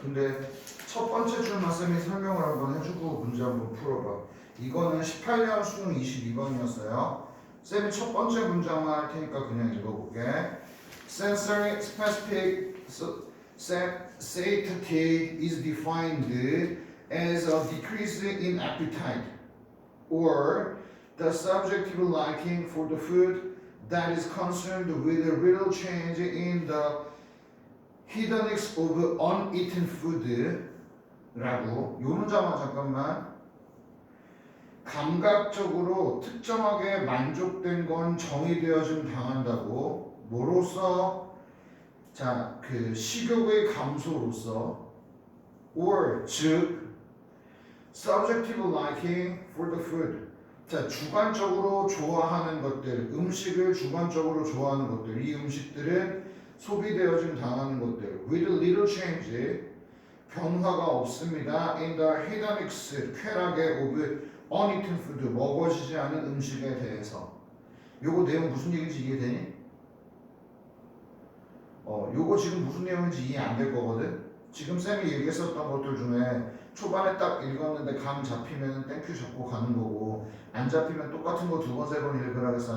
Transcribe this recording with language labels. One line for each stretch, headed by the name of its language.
Korean: 근데 첫 번째 줄만 쌤이 설명을 한번 해주고 문제 한번 풀어봐. 이거는 18년 수능 22번이었어요. 쌤이 첫 번째 문장만 할 테니까 그냥 읽어볼게.
English: Sensory specific satiety is defined as a decrease in appetite or the subjective liking for the food that is consumed with a little change in the hedonics of uneaten food
Korean: 라고. 요 문장만 잠깐만. 감각적으로 특정하게 만족된 건 정의되어짐 당한다고. 뭐로써? 자, 그 식욕의 감소로서
English: or
Korean: 즉
English: subjective liking for the food.
Korean: 자, 주관적으로 좋아하는 것들, 음식을 주관적으로 좋아하는 것들, 이 음식들은 소비되어짐 당하는 것들.
English: with little change,
Korean: 변화가 없습니다.
English: in the hedonics,
Korean: 쾌락의
English: of uneaten food,
Korean: 먹어지지 않은 음식에 대해서. 요거 내용 무슨 얘기인지 이해되니? 요거 지금 무슨 내용인지 이해 안 될 거거든? 지금 쌤이 얘기했었던 것들 중에 초반에 딱 읽었는데 감 잡히면 땡큐 잡고 가는 거고, 안 잡히면 똑같은 거 두 번, 세 번 읽으라겠어?